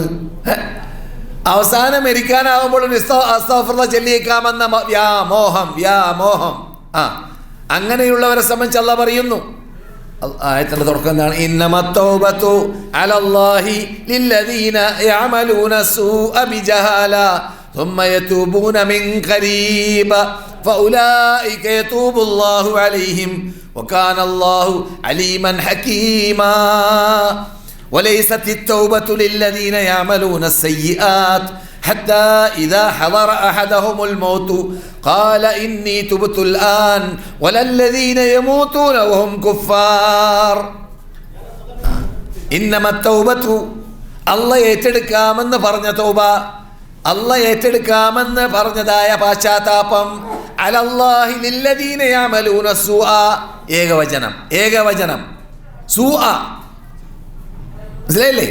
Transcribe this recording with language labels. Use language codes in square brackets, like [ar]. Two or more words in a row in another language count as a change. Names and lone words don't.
[ml] അവസാനം മരിക്കാനാകുമ്പോൾ അസ്തഗ്ഫിറുല്ലാഹ് ചൊല്ലിയേക്കാമെന്ന വ്യാമോഹം. അങ്ങനെയുള്ളവരെ സംബന്ധിച്ച് അല്ലാഹ് പറയുന്നു, ആയത്തിന്റെ തുടക്കം എന്താണ്? [ar] إنما التوبة على الله للذين يعملون السوء بجهالة ثم يتوبون من قريب فأولئك يتوب الله عليهم وكان الله عليما حكيما وليست التوبة للذين يعملون السيئات حتى إذا حضر أحدهم الموت قال إني تبت الآن ولا الذين يموتون وهم كفار. إنما التوبة [ml] അള്ളാഹ് ഏറ്റെടുക്കാമെന്ന് പറഞ്ഞ തൗബ, അള്ളാഹ് ഏറ്റെടുക്കാമെന്ന് പറഞ്ഞതായ പാശ്ചാത്താപം, [ar] على الله للذين يعملون السوء, [ml] ഏകവചനം സൂഅ, മനസ്സിലായില്ലേ?